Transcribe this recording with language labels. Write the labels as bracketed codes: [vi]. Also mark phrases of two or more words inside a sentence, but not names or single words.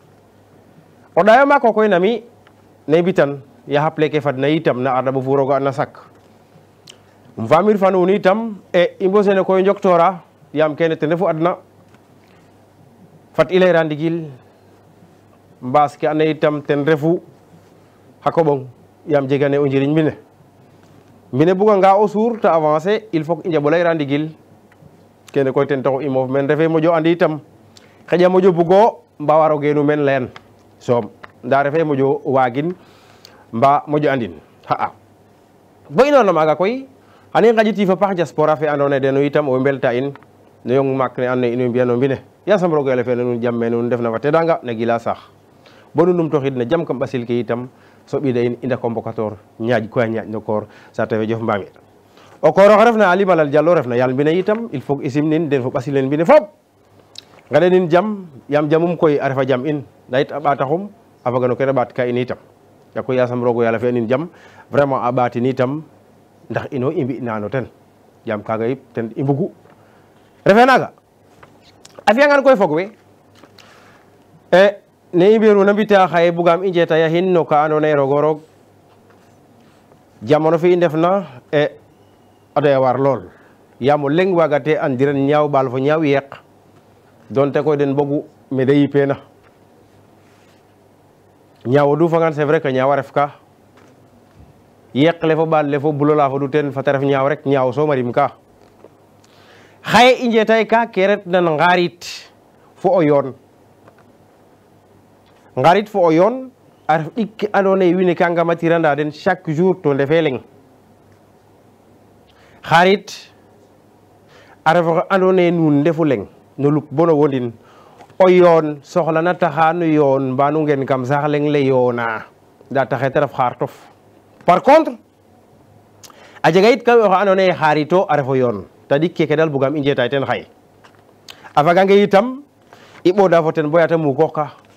[srr] o dayo ma ko koy nami ne bitan ya haple ke fadna itam na arda bo furogo na sak famir fanu ni itam e imbo sene koy njoktora yam kene te nefu adna fat ilay randigil mbas ke ane itam ten refu hakobong yam jegane o njiriñ mine buga nga o sour ta avancer [fr] il faut [srr] inja bolay randigil kene koy ten taxu imof men refe mojo andi itam xeja mojo bugo mbawaro genu men len som nda refe mojo wagin mba mojo andin bo ino na maga koy ani ngajiti fa pax diaspora fe andone deno itam o mbelta in no yong mak ne anne ino mbiano mbine ya sam rogo ele fe nun jamme nun def na fa tedanga ne gila sax bonu num toxid ne jam kam basil ke itam so bida in inda convocateur ñaaj ko ñaaj no koor sa tawe jof mbami o koor ref na ali balal jallo ref na yal mbine itam [fr] il faut [srr] isim nin den fo basilen mbine fop ngade nin jam yam jamum koy arefa jam in dayit abataxum afagano kene bat ka in itam yako yasam rogo yalla fe nin jam vraiment a ɓaati ni tam ndax ino i mbi nano ten jam kaga yip ten i mbugu refe naga a fiyangan koy fog we ne i mbiruna mbita xaye bugam i njeta ya xin no ka ando naye rogo roog jamono fe i ndefna a doya war lool yaam o leng wagate andiran ñaaw ɓaal fo ñaaw yeeq donte koy den bogu me de yipena ñaawo du fangan [fr] c'est vrai que [srr] ñaawa ref ka yeq le fo ɓaal le fo bulola fo du ten fata ref ñaaw rek ñaaw so marim ka xaye i njetay ka ke ret nan ngarit fo o yoon ngarit fo o yoon a ref ɗik ke ando naye wiin we ka ngamatiranda den [fr] chaque jour [srr] to ndefe leng xarit a ref oxe ando naye nuun ndefu leng no lup bono wondin o yoon soxla na taxa no yoon mbanu ngen kam sax leng le yoona nda taxe te ref xaar tof [fr] par contre [srr] a jega yit kam oxe ando naye xaarito a refo yoon tadik keke dal bugam i njetay ten xaye a fagange itam i ɓoda fo ten boya te mukoox ka